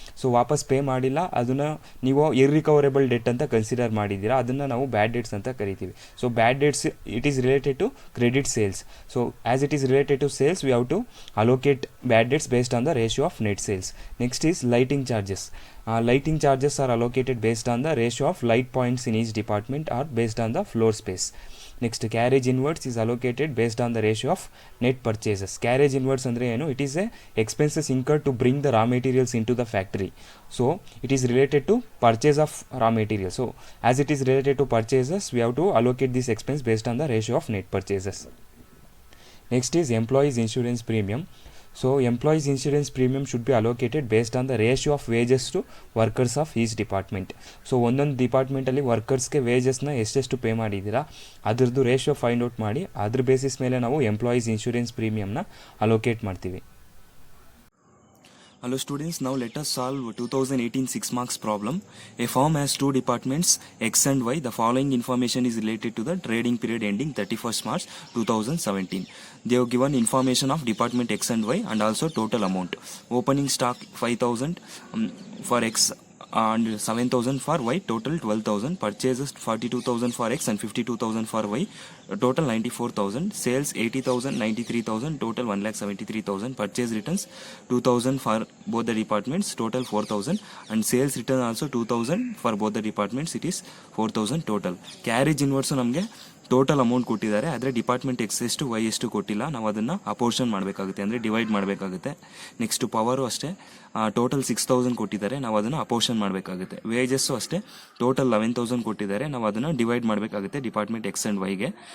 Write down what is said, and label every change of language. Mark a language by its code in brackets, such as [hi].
[kn] So ವಾಪಸ್ pay ಮಾಡಿಲ್ಲ, ಅದನ್ನು ನೀವು ಇರ್ರಿಕವರೇಬಲ್ ಡೆಟ್ ಅಂತ ಕನ್ಸಿಡರ್ ಮಾಡಿದ್ದೀರಾ, ಅದನ್ನು ನಾವು ಬ್ಯಾಡ್ ಡೇಟ್ಸ್ ಅಂತ ಕರಿತೀವಿ. [en] So bad debts it is related to credit sales. So as it is related to sales, we have to allocate bad debts based on the ratio of net sales. Next is lighting charges. Lighting charges are allocated based on the ratio of light points in each department or based on the floor space. Next, carriage inwards is allocated based on the ratio of net purchases. Carriage inwards [kn] andre enu, [en] it is a expenses incurred to bring the raw materials into the factory. So it is related to purchase of raw materials. So as it is related to purchases, we have to allocate this expense based on the ratio of net purchases. Next is employees insurance premium. So employees insurance premium should be allocated based on the ratio of wages to workers of each department. [kn] So ಒಂದೊಂದು ಡಿಪಾರ್ಟ್ಮೆಂಟಲ್ಲಿ ವರ್ಕರ್ಸ್ಗೆ ವೇಜಸ್ನ ಎಷ್ಟೆಷ್ಟು pay ಮಾಡಿದ್ದೀರಾ ಅದ್ರದ್ದು ratio find out ಮಾಡಿ ಅದ್ರ basis ಮೇಲೆ ನಾವು employees insurance ಪ್ರೀಮಿಯಮ್ನ allocate ಮಾಡ್ತೀವಿ. [en] Hello students, now let us solve 2018 6 marks problem. A firm has two departments X and Y. The following information is related to the trading period ending 31st March 2017. They have given information of department X and Y and also total amount. Opening stock 5,000 for X and 7,000 for Y, total 12,000. Purchases 42,000 for X and 52,000 for Y, total 94,000. Sales 80,000, 93,000, total 1,73,000. Purchase returns 2,000 for both the departments, total 4,000. And sales return also 2,000 for both the departments, it is 4,000 total. [kn] Carriage inverse ನಮಗೆ total amount ಕೊಟ್ಟಿದ್ದಾರೆ, ಆದರೆ department X ಎಷ್ಟು Y ಎಷ್ಟು ಕೊಟ್ಟಿಲ್ಲ. ನಾವು ಅದನ್ನು ಅಪೋರ್ಷನ್ ಮಾಡಬೇಕಾಗುತ್ತೆ, ಅಂದರೆ ಡಿವೈಡ್ ಮಾಡಬೇಕಾಗುತ್ತೆ. ನೆಕ್ಸ್ಟ್ ಪವರು ಅಷ್ಟೇ, ಟೋಟಲ್ 6,000 ಕೊಟ್ಟಿದ್ದಾರೆ, ನಾವು ಅದನ್ನು ಅಪೋರ್ಷನ್ ಮಾಡಬೇಕಾಗುತ್ತೆ. ವೇಜಸ್ಸು ಅಷ್ಟೇ, ಟೋಟಲ್ 11,000 ಕೊಟ್ಟಿದ್ದಾರೆ, ನಾವು ಅದನ್ನು ಡಿವೈಡ್ ಮಾಡಬೇಕಾಗುತ್ತೆ ಡಿಪಾರ್ಟ್ಮೆಂಟ್ ಎಕ್ಸ್ ಆ್ಯಂಡ್ ವೈಗೆ.